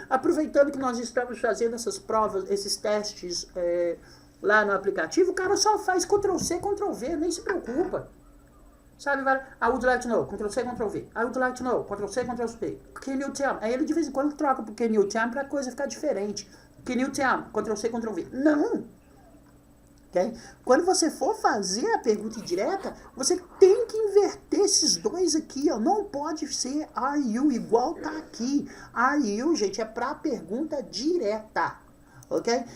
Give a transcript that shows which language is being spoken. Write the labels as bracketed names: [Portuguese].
[Portuguese] Aproveitando que nós estamos fazendo essas provas, esses testes lá no aplicativo, o cara só faz Ctrl+C, Ctrl+V, nem se preocupa. Sabe, [English] I would like to know, Ctrl+C, Ctrl+V. I would like to know, Ctrl+C, Ctrl+V. Can you tell me? [Portuguese] Aí ele de vez em quando troca pro [English] can you tell me [Portuguese] pra coisa ficar diferente. [English] Can you tell me? Ctrl+C, Ctrl+V. [Portuguese] Não! [English] Okay? [Portuguese] Quando você for fazer a pergunta indireta, você tem que inverter esses dois aqui, ó. Não pode ser are you igual tá aqui. Are you, gente, é pra pergunta direta. Ok?